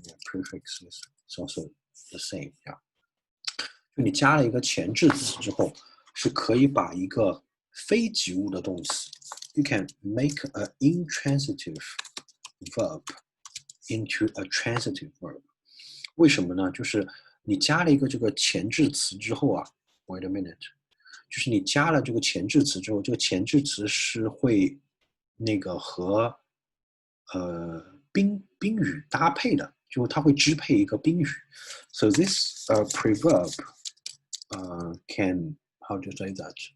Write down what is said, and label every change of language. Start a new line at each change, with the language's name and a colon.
English: Yeah, prefix is also the same. Yeah.
Chinese: 就你加了一个前置词之后，是可以把一个非及物的动词 ，
English: you can make an intransitive verb into a transitive verb.
Chinese: 为什么呢？就是你加了一个这个前置词之后啊 ，
English: wait a minute，
Chinese: 就是你加了这个前置词之后，这个前置词是会那个和宾语搭配的，就它会支配一个宾语。
English: So this preverb can, how to say that?